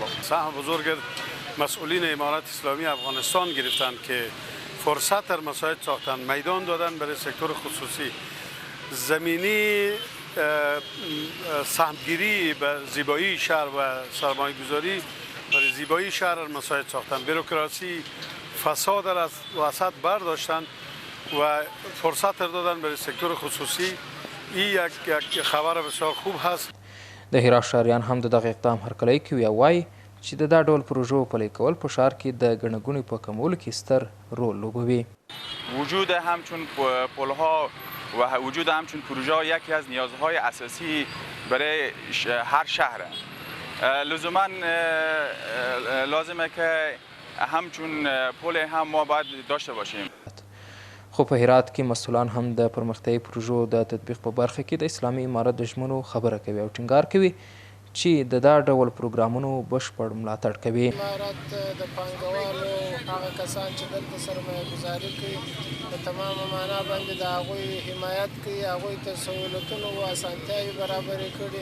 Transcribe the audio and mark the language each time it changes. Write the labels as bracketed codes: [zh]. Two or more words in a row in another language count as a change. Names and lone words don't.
[fa] سهم بزرگ مسئولین امارت اسلامی افغانستان گرفتن که فرصت در مساعد ساختن، میدان دادن برای سکتور خصوصی، زمینی سهمگیری به زیبایی شهر و سرمایه گذاری برای زیبایی شهر مساعد ساختن، بروکراسی فساد را از وسط برداشتن و فرصت دادن برای سکتور خصوصی. این یک خبر بسیار خوب هست. [ps] د هرات ښاریان هم د دغه اقدام هرکلی کوي او وایي چې د دا ډول پروژو پلي کول په ښار کې د ګڼه ګوڼې په کمولو کې ستر رول لوبوي. [fa] وجود همچون پلها و وجود همچون پروژه یکی از نیازهای اساسی برای هر شهر لزوما لازمه که همچون پل هم ما باید داشته باشیم. [ps] خو په هرات کې مسئولان هم د پرمختیایي پروژو د تطبیق په برخه کې د اسلامي امارت د ژمنو خبره کوي او ټینګار کوي چې د دا ډول پروګرامونو بشپړ ملاتړ کوي. امارت د پانګوالو هغه کسان چې دلته سرمایه گذاري کوي په تمامه معنا باندې د هغوی حمایت کوي، هغوی ته سهولتونه او اسانتیاوې برابرې کړي.